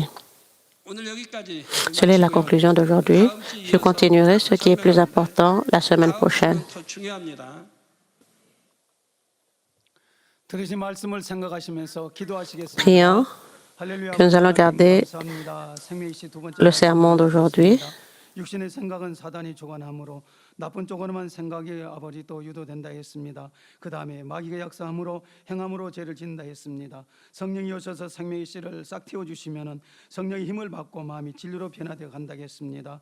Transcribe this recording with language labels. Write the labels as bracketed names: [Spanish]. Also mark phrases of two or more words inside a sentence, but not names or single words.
[French] Telle est la conclusion d'aujourd'hui. Je continuerai ce qui est plus important la semaine prochaine. Prions que nous allons garder le sermon d'aujourd'hui. [Korean] 육신의 생각은 사단이 주관하므로 나쁜 쪽으로만 생각이 아버지 또 유도된다 했습니다. 그 다음에 마귀가 약사함으로 행함으로 죄를 짓는다 했습니다. 성령이 오셔서 생명의 씨를 싹 틔워주시면은 성령의 힘을 받고 마음이 진리로 변화되어 간다고 했습니다.